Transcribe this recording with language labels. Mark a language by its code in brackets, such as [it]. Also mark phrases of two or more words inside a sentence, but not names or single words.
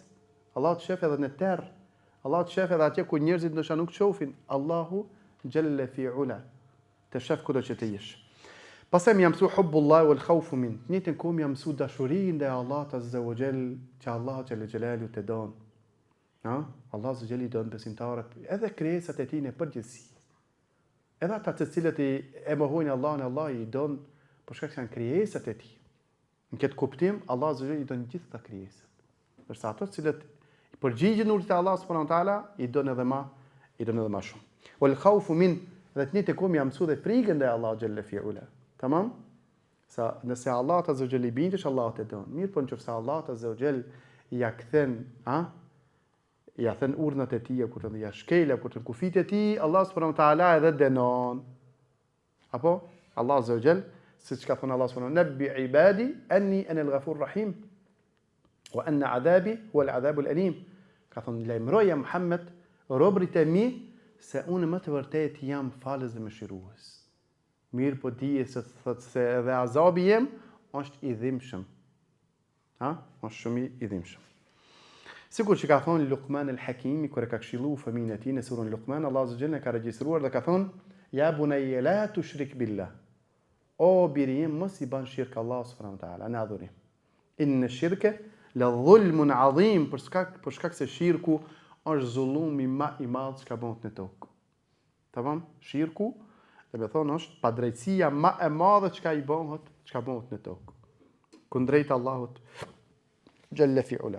[sq] Allah të shef edhe në terr. Allah të shef edhe atje ku njerëzit ndoshta nuk shohin. [ar] الله جل في علا. [sq] Të shef kudo që të jesh. Pastaj më mësu [ar] حب الله والخوف من. [sq] Njëtën kohë më mësu dashurinë ndaj Allahut [ar] عز وجل, [sq] që Allah [ar] جل جلاله [sq] të don. Allah [ar] عز وجل [sq] i don besimtarët edhe krijesat e tij në përgjithësi. Edhe ata të cilët e mohojnë Allahun, Allah i don për shkak se janë krijesat e tij. Në këtë kuptim, Allah [ar] عز وجل [sq] i don gjithë këto krijesat. Përsa ato të cilët i përgjigjen urdhit të Allahut [ar] سبحانه وتعالى, [sq] i don edhe më shumë. [ar] والخوف من, [sq] dhe të njëjtë kohë më mësu dhe frikën ndaj Allahut [ar] جل في علا. [sq] Tamam? Sa nëse Allah [ar] عز وجل [sq] i bindesh, Allah të don. Mirë, po nëse Allah [ar] عز وجل [sq] ja kthen, ja thën urdhnat e tij, kur të ja shkela, kur të kufit e tij, Allah [ar] سبحانه وتعالى [sq] edhe dënon. [ar] Apo الله عز وجل, [sq] siç ka thënë [ar] الله سبحانه نبئ عبادي أني أنا الغفور الرحيم وأن عذابي هو العذاب الأليم. [sq] Ka thënë lajmëroja Muhammed robërit e mi se unë më të vërtet jam falës dhe mëshirues. Mirë, po dije se thot se edhe azabi jem është i dhimbshëm. Është shumë i dhimbshëm. Sikur që ka thonë Luqman el-Hakimi kur e ka këshilluar fëmijën e tij në surën Luqman, Allah [ar] عز جل [sq] ka regjistruar dhe ka thonë: [ar] "يا بني لا تشرك بالله." [sq] O birim, mos i bën shirk Allah [ar] سبحانه وتعالى [sq] në adhurim. [ar] إن الشرك لظلم عظيم, [sq] për shkak se shirku është zullumi më i madh që ka bëhet në tokë. Tamam? Shirku, dhe me thonë, është padrejtësia më e madhe që ka bëhet në tokë. Kundrejt Allahut [ar] جل في علا.